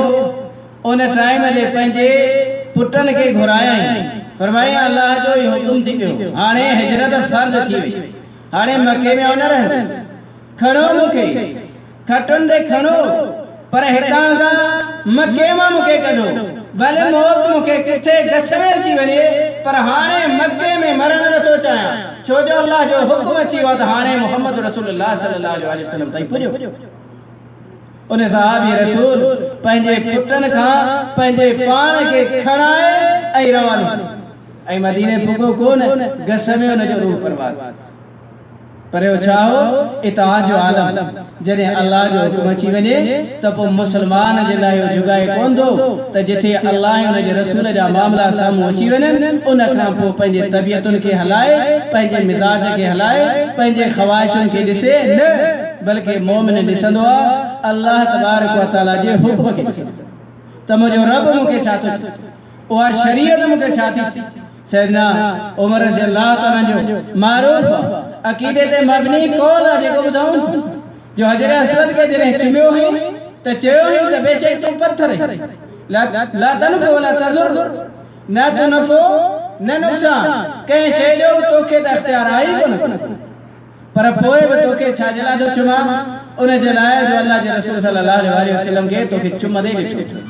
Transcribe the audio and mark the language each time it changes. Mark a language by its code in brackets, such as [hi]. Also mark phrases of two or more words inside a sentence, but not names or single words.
[sd] उन टाइम ते पंहिंजे पुटनि खे घुरायईं, फरमाई अल्लाह जो ई हुकुम थी वियो, हाणे हिजरत फर्ज़ थी वई, हाणे मके में न रहे। खणो मूंखे, खटुनि ते खणो, पर हितां खां मके मां मूंखे कढो, भले मौत मूंखे किथे गस में अची वञे, पर हाणे मके में मरण नथो चाहियां, छो जो अल्लाह जो हुकुम अची वियो त हाणे [ar] محمد رسول الله صلى الله عليه وسلم [sd] ताईं पुॼो। उन सहाबी रसूल पंहिंजे पुटनि खां पंहिंजे पाण खे खणाए ऐं रवानो थियो ऐं मदीने पुॻो कोन, गस में उन जो रूह परवाज़। पर छा हो इताअत जो आलम, जॾहिं अल्लाह जो हुकुम अची वञे त पोइ मुसलमान जे लाइ जुगाए कोन थो त जिथे अल्लाह ऐं उन जे रसूल जा मामला साम्हूं अची वञनि, उन खां पोइ पंहिंजे तबियतुनि खे हलाए, पंहिंजे मिज़ाज खे हलाए, पंहिंजे ख़्वाहिशुनि खे ॾिसे न, बल्कि मोमिन ॾिसंदो आहे [ar] الله تبارك وتعالى [sd] जे हुक्म खे। त मुंहिंजो रब मूंखे छा थो चए, उहा शरीयत मूंखे छा थी चए। सैदना उमर [ar] رضي الله تعالى [sd] जो मारूफ अक़ीदे ते मबनी कौल आहे जेको ॿुधऊं जो हजर असवद खे जॾहिं चुमियो हुई त चयो हुई त बेशक तूं पत्थर [ar] لا تنفع ولا تضر, [sd] न तूं नफ़ो न नुक़सान कंहिं शइ जो तोखे त अख़्तियार आहे कोन, पर पोइ बि तोखे छा जे लाइ थो चुमां, उन जे लाइ जो अल्लाह जे रसूल [ar] صلى الله عليه وسلم [sd] खे तोखे चुम ॾेई ॾिठो।